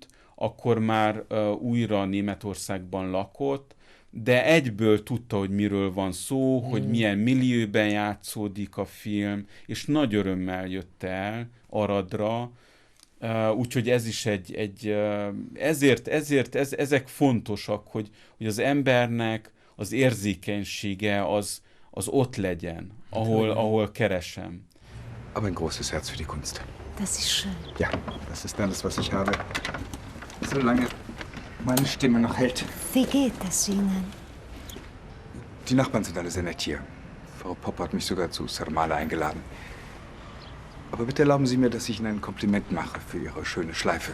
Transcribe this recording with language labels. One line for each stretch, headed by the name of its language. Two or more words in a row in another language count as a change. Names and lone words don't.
Hungarian: akkor már újra Németországban lakott, de egyből tudta, hogy miről van szó, hogy milyen millióben játszódik a film, és nagy örömmel jött el Aradra, úgyhogy ez is ezek fontosak, hogy az embernek az érzékenysége az ott legyen, ahol keresem.
German: Aber ein großes Herz für die Kunst. Das ist schön. Ja, das ist alles, was ich habe. Solange meine Stimme noch hält. Wie geht es Ihnen? Die Nachbarn sind alle sehr nett hier. Frau Popp hat mich sogar zu Sarmale eingeladen. Aber bitte erlauben Sie mir, dass ich Ihnen ein Kompliment mache für Ihre schöne Schleife.